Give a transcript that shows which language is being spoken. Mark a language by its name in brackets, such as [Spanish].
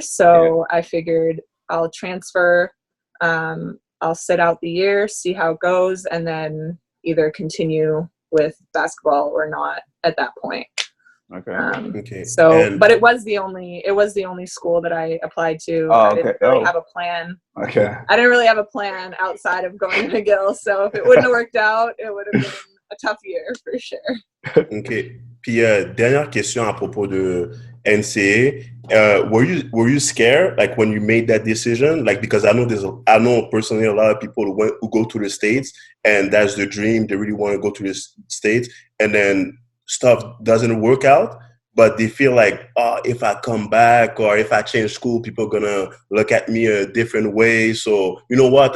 [English] So I figured I'll transfer, I'll sit out the year, see how it goes, and then either continue with basketball or not at that point. Okay. So, but it was the only school that I applied to. I didn't really have a plan. Okay. I didn't really have a plan outside of going to McGill. So if it wouldn't have worked out, it would have been a tough year for sure. Okay. [French] Puis dernière question à propos de NCAA. [English] Were you scared, like, when you made that decision? Like, because I know personally a lot of people who go to the States, and that's the dream. They really want to go to the States, and then stuff doesn't work out, but they feel like, oh, if I come back or if I change school, people are gonna look at me a different way. So you know what?